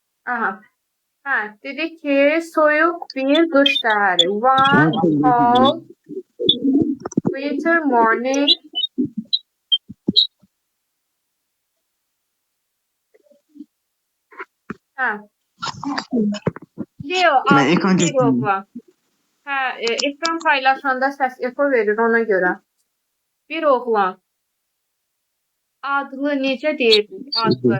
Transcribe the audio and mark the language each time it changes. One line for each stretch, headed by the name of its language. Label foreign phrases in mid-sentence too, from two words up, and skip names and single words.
Azerbaijani: Aha. Hə, dedi ki, soyuq bir qış səhəri.
English: One cold winter morning.
Azerbaijani: Hə, Leo
Turkish: Ben ekran
Azerbaijani: adlı bir
Turkish: göstereyim.
Azerbaijani: oğlan. Hə, ekran paylaşanda səs eko verir ona görə. Bir oğlan. Adlı necə deyirdik? Adlı.